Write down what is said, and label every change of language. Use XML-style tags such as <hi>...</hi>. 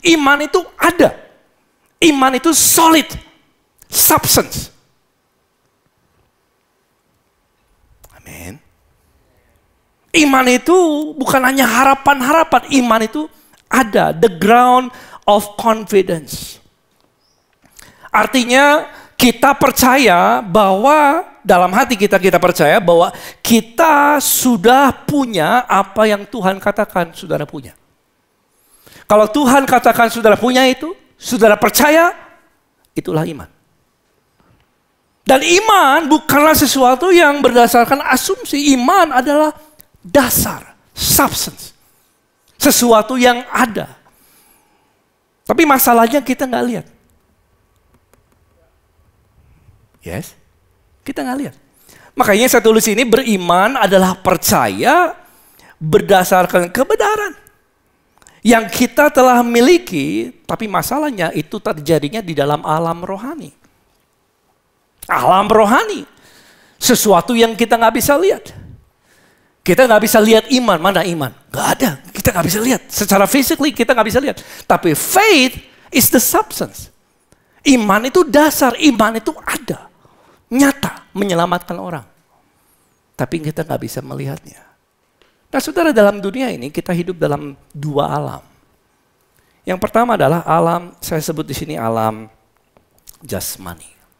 <id>Iman itu ada. Iman itu solid. Substance. Amin. Iman itu bukan hanya harapan-harapan. Iman itu ada.</id> <en>The ground of confidence.</en> <id>Artinya kita percaya bahwa dalam hati kita percaya bahwa kita sudah punya apa yang Tuhan katakan saudara punya. Kalau Tuhan katakan saudara punya itu, saudara percaya, itulah iman. Dan iman bukanlah sesuatu yang berdasarkan asumsi. Iman adalah dasar, substance. Sesuatu yang ada. Tapi masalahnya kita nggak lihat. Yes, kita nggak lihat. Makanya saya tulis ini, beriman adalah percaya berdasarkan kebenaran yang kita telah miliki, tapi masalahnya itu terjadinya di dalam alam rohani. Alam rohani, sesuatu yang kita nggak bisa lihat. Kita nggak bisa lihat iman, mana iman? Nggak ada, kita nggak bisa lihat. Secara physically kita nggak bisa lihat. Tapi</id> <en>faith is the substance.</en> <id>Iman itu dasar, iman itu ada. Nyata, menyelamatkan orang. Tapi kita nggak bisa melihatnya. Nah saudara, dalam dunia ini kita hidup dalam dua alam. Yang pertama adalah alam, saya sebut di sini alam jasmani.</id>